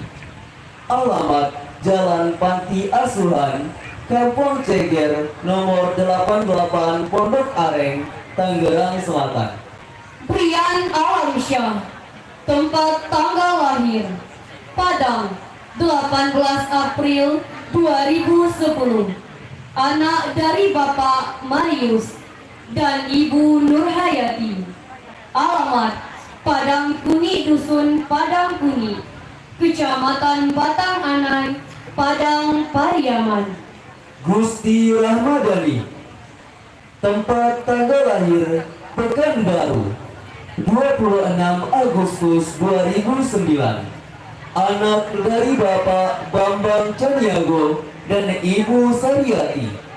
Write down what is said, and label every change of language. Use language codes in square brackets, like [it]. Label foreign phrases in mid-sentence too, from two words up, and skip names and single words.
[id] Alamat Jalan Panti Asuhan, Kampung Ceger, nomor 88, Pondok Areng, Tangerang Selatan. Brian Alamsyah. Tempat tanggal lahir Padang 18 April 2010. Anak dari Bapak Marius dan Ibu Nurhayati. Alamat Padang Kuni Dusun Padang Kuni, Kecamatan Batang Anai, Padang Pariaman. Gusti Rahmadani. Tempat tanggal lahir Pekanbaru 26 Agustus 2009. Anak dari Bapak Bambang Caniago dan Ibu Sariati.